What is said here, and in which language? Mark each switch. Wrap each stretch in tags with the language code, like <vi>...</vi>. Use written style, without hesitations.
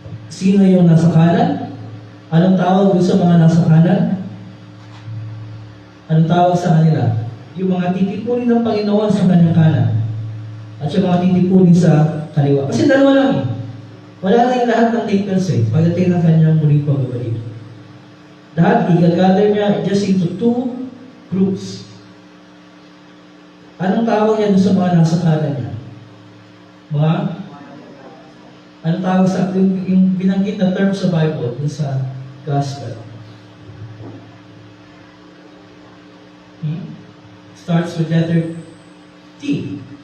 <tl>Sino yung nasa kanan? Anong tawag doon sa mga nasa kanan? Anong tawag sa kanila? Yung mga titipunin ng Panginoon sa kanyang kanan. At yung mga titipunin sa kaliwa. Kasi dalawa lang eh. Wala na yung lahat ng takers eh. Pagdating ng kanyang muling pagbabalik. Lahat, i-gather niya</tl> <en>just into two groups.</en> <tl>Anong tawag niya doon sa mga nasa kanan niya? Mga? Anong tawag sa yung binanggit na term sa Bible, doon sa Gospel?</tl> <en>Starts with letter T.</en>